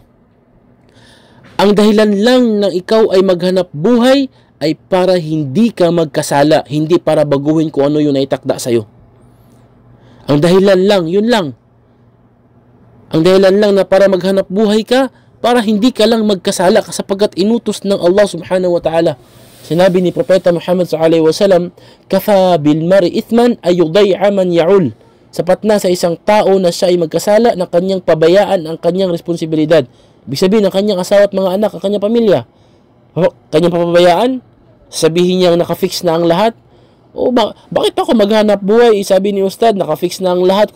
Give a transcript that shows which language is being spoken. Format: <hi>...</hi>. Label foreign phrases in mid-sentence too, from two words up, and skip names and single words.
<tl>Ang dahilan lang ng ikaw ay maghanap buhay ay para hindi ka magkasala, hindi para baguhin kung ano yung naitakda sa'yo. Ang dahilan lang, yun lang. Ang dahilan lang na para maghanap buhay ka, para hindi ka lang magkasala sapagkat inutos ng Allah</tl> <ar>سبحانه وتعالى.</ar> <tl>Sinabi ni Propeta Muhammad</tl> <ar>صلى الله عليه وسلم, "كفى بالمرء إثما أن يضيع من يقوت."</ar> <tl>Sapat na sa isang tao na siya ay magkasala na kanyang pabayaan ang kanyang responsibilidad. Ibig sabihin ng kanyang asawa at mga anak, ang kanyang pamilya. Kanyang papabayaan, sabihin niya nakafix na ang lahat. Bakit ako maghanap buhay? Sabi ni Ustad, nakafix na ang lahat.</tl>